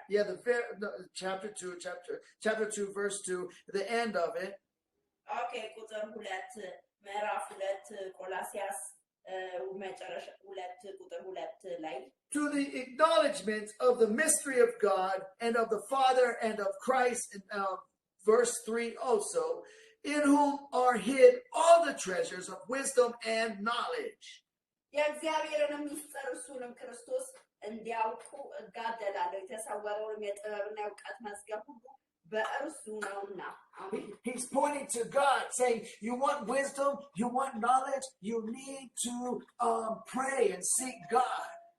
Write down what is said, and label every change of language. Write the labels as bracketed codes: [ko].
[en] Yeah, chapter 2, verse 2, the end of it. [am] Okay, ቁጥር 2 ምዕራፍ 2 ቆላስይስ መጨረሻ 2 ቁጥር 2 ላይ [en] to the acknowledgement of the mystery of God and of the Father and of Christ, verse 3 also, in whom are hid all the treasures of wisdom and knowledge. [am] የእግዚአብሔርን ምስጢር እሱንም ክርስቶስ እንዲያውቁ እጋደላለሁ የተሰወረውን የጥበብና የእውቀት መዝገብ ሁሉ በእርሱ ነውና። [en] He's pointing to God, saying, you want wisdom, you want knowledge, you need to pray and seek God.